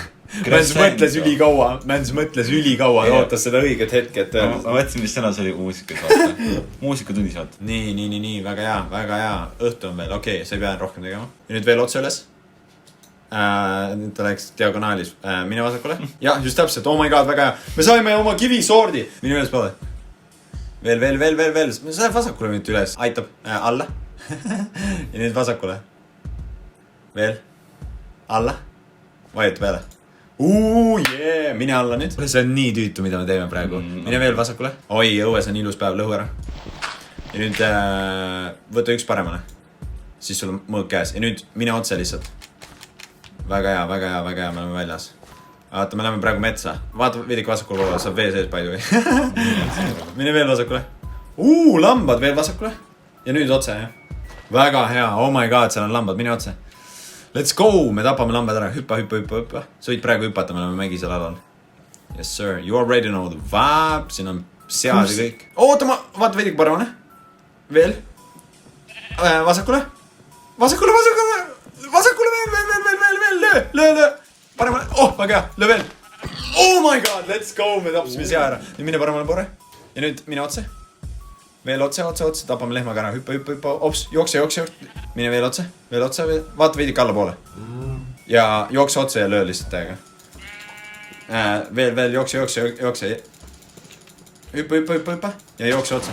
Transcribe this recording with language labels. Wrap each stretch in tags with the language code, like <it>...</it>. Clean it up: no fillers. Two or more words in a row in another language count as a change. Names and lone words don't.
<et>Mäns mõtles ülikaua. Ootas seda õiget hetke, et ma mõtlesin, mis sõna see oli muusikas vaata. Muusikatunnis vaata. Nii. Väga hea. Õhtu on veel. Okei, sa ei pea rohkem tegema. Ja nüüd veel otse üles. Nüüd ta läks diagonaalis. Mine vasakule. Ja, just täpselt.</et> <en>Oh my god,</en> <et>väga hea. Me saime oma kivisoordi. Mine üles poole. Veel. Sa läheb vasakule nüüd üles. Aitab. Alla. Ja nüüd vasakule. Veel. Alla. Vajuta peale. Yeah. Mine alla nüüd. See on nii tüütu, mida me teeme praegu. Mine veel vasakule. Oi, õues on ilus päev. Lõhu ära. Ja nüüd võta 1 paremale. Siis sul on mõõk käes. Ja nüüd mine otse lihtsalt. Väga hea, me oleme väljas. Vaata, me läheme praegu metsa. Vaata veidike vasakule poole, saab vee sees palju või? Mine veel vasakule. Lambad veel vasakule. Ja nüüd otse, jah. Väga hea,</et> <en>oh my god,</en> <et>seal on lambad, mine otse.</et> <en>Let's go,</en> <et>me tapame lambad ära. Hüppa. Sa võid praegu hüpata, me oleme mägisel alal.</et> <en>Yes sir, you already know the vibe.</en> <et>Siin on sead ja kõik. Oota, vaata veidike paremale. Veel. Vasakule löö. Paremale. Väga hea. Löö veel.</et> <en>Oh my god, let's go.</en> <et>Me tapsime sea ära. Nüüd mine paremale poole. Ja nüüd mine otse. Veel otse. Tapame lehmaga ära. Hüppa. Ops, jookse. Mine veel otse. Vaata veidike alla poole. Ja jookse otse ja löö lihtsalt täiega. Veel. Jookse. Hüppa. Ja jookse otse.</et>